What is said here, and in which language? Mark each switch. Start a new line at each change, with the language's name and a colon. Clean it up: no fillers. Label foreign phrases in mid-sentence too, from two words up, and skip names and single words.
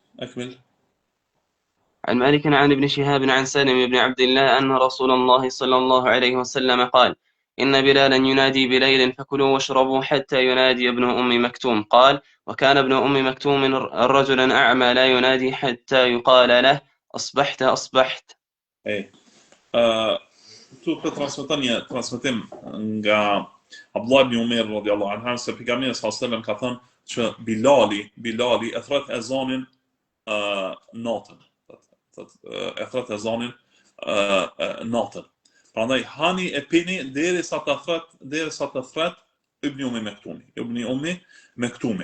Arabic: عن مالك عن ابن شهاب عن سالم بن عبد الله أن رسول الله صلى الله عليه وسلم قال: إن بلالا ينادي بليل فكلوا واشربوا حتى ينادي ابن أم مكتوم. قال: وكان ابن أم مكتوم رجلا أعمى لا ينادي حتى يقال له: أصبحت.
Albanian: këtu transmeton një transmetim nga Abdullah ibn Umar
Arabic: رضي الله عنه
Albanian: se pejgamberi
Arabic: صلى الله عليه وسلم
Albanian: ka thënë që Bilali e thret ezanin natën. E thret ezanin natën. Prandaj hani e pini derisa të thret Ibn Ummi Mektumi.